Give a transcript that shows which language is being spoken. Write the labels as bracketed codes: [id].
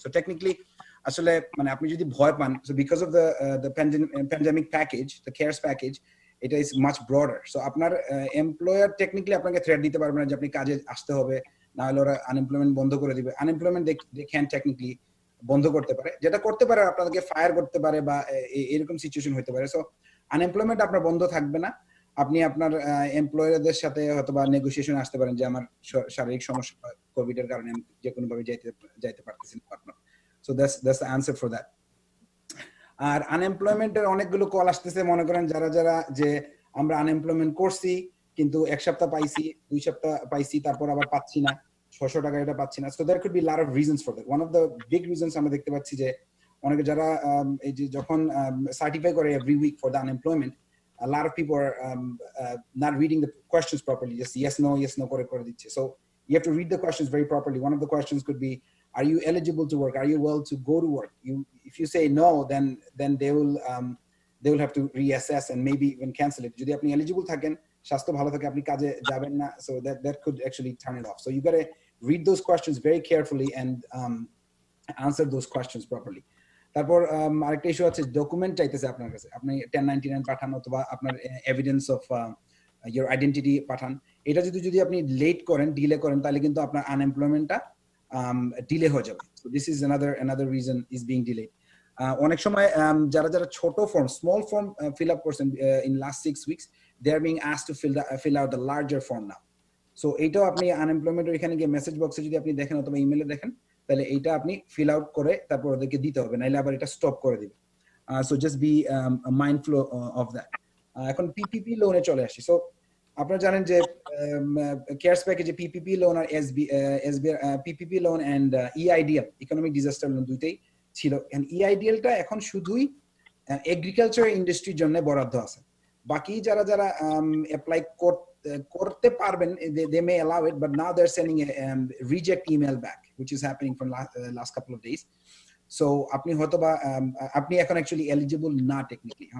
[en] So technically [bn] আসলে মানে আপনি যদি ভয় পান, [en] so because of the pandemic package, the CARES package, it is much broader. [bn] So আপনার employer technically আপনাকে threat দিতে পারবে না যে আপনি কাজে আসতে হবে, না হলে ওরা unemployment বন্ধ করে দিবে. [en] Unemployment they can technically [bn] বন্ধ করতে পারে, যেটা করতে পারে আপনাদেরকে ফায়ার করতে পারে বা এরকম সিচুয়েশন হতে পারে। সো আনএমপ্লয়মেন্ট আপনার বন্ধ থাকবে না, আপনি আপনার এমপ্লয়ারদের সাথে হয়তো বা নেগোসিয়েশন আসতে পারেন যে আমার শারীরিক সমস্যা কোভিড এর কারণে আমি যে কোনো ভাবে যাইতে পারতেছি না। [en] So that's the answer for that. [bn] আর আনএমপ্লয়মেন্টের অনেকগুলো কল আসতেছে, মনে করেন যারা যে আমরা আনএমপ্লয়মেন্ট করছি কিন্তু 1 সপ্তাহ পাইছি, 2 সপ্তাহ পাইছি, তারপর আবার পাচ্ছি না, 600 টাকা এটা পাচ্ছি না। [en] So there could be lot of reasons for that. One of the big reasons [bn] আমরা দেখতে পাচ্ছি যে অনেকে যারা এই যে যখন সার্টিফাই করে [en] every week for the unemployment, a lot of people are not reading the questions properly, just yes no [bn] করে দিচ্ছে। [en] So you have to read the questions very properly. One of the questions could be, are you eligible to work? Are you well to go to work? If you say no, then they will have to reassess and maybe even cancel it. [bn] যদি আপনি eligible থাকেন, স্বাস্থ্য ভালো থাকে, আপনি কাজে যাবেন না, [en] so that could actually turn it off. So you got to read those questions very carefully and answer those questions properly. [bn] তারপর আরেকটা ইস্যু আছে, ডকুমেন্ট চাইতেছে আপনার কাছে, আপনি 1099 পাঠান অথবা আপনার [en] evidence of your identity [bn] পাঠান। এটা যদি আপনি লেট করেন, ডিলে করেন, তাহলে কিন্তু আপনার আনএমপ্লয়মেন্টটা ডিলে হয়ে যাবে। [en] So this is another reason is being delayed. [bn] অনেক সময় যারা ছোট form, [en] small form fill up [bn] করছেন [en] In last 6 weeks, they are being asked to fill out the larger form now. [bn] So এইটাও আপনি আনএমপ্লয়মেন্টের এখানে গিয়ে মেসেজ বক্সে যদি আপনি দেখেন অথবা ইমেলে দেখেন, তাহলে এইটা আপনি ফিল আউট করে তারপর ওদেরকে দিতে হবে, নাইলে আবার এটা স্টপ করে দিবে। [en] So just be mindful of that. [bn] এখন পিপিপি লোনে চলে আসি। সো আপনারা জানেন যে কেয়ারস প্যাকেজে PPP loan আর PPP loan and ইআইডিএল, economic disaster loan, দুইটাই ছিল। ইআইডিএলটা এখন শুধুই এগ্রিকালচার ইন্ডাস্ট্রির জন্য বরাদ্দ আছে। বাকি যারা অ্যাপ্লাই করতে পারবেন, [en] they may allow it, but now they're sending a reject email back, which is happening for last couple of days. [bn] So আপনি হয়তোবা আপনি এখন অ্যাকচুয়ালি এলিজিবল না টেকনিক্যালি।